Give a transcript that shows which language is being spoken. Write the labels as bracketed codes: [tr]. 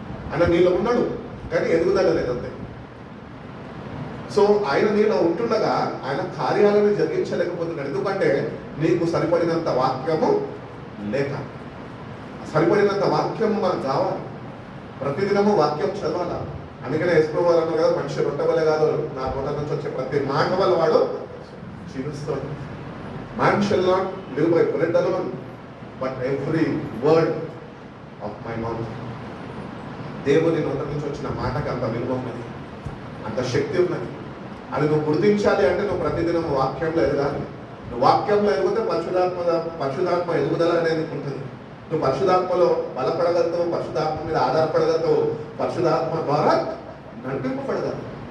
[te] ఆయన నీలో ఉన్నాడు కానీ ఎదుగుదల లేదంతే. సో ఆయన నీలో ఉంటుండగా ఆయన కార్యాలను జరిగించలేకపోతున్నాడు. ఎందుకంటే నీకు సరిపడినంత వాక్యము లేక సరిపడినంత వాక్యం మనకు కావాలి. ప్రతిదినము వాక్యం చదవాలా. అందుకనే ఎస్ప్రో వారు అన్నారు కదా, మనిషి రొట్టె వల్ల కాదు, నా నోట నుంచి వచ్చే ప్రతి మాట వల్ల వాడు జీవిస్తాడు. [en] Man shall not live by bread alone, but every word of my mouth. [te] దేవుని నోట నుంచి వచ్చిన మాటకి అంత విలువ ఉన్నది, అంత శక్తి ఉన్నది. అది నువ్వు గుర్తించాలి అంటే నువ్వు ప్రతిదినం వాక్యంలో ఎదగాలి. నువ్వు వాక్యంలో ఎదిగితే పరిశుధాత్మ ఎదుగుదల అనేది ఉంటుంది. నువ్వు పరిశుధాత్మలో బలపడగలుగుతావు, పరిశుధాత్మ మీద ఆధారపడగలుగుతావు, పరిశుధాత్మ ద్వారా నడిపింపబడగలవు.